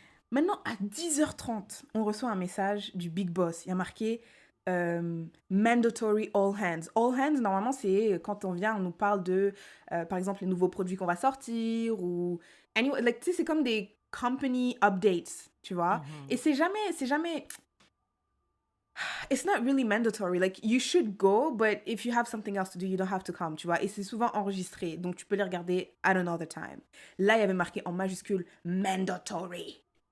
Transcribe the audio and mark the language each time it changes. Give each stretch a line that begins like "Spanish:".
French: Maintenant, à 10h30, on reçoit un message du Big Boss. Il y a marqué
English: mandatory all hands.
French: All hands, normalement, c'est quand on vient, on nous parle de, par exemple, les nouveaux produits qu'on va sortir ou...
English: Anyway, like,
French: tu sais, c'est comme des
English: company updates,
French: tu vois. Et c'est jamais...
English: It's not really mandatory. Like, you should go, but if you have something else to do, you don't have to come,
French: tu vois. Et c'est souvent enregistré, donc tu peux les regarder
English: at another time.
French: Là, il y avait marqué en majuscule mandatory.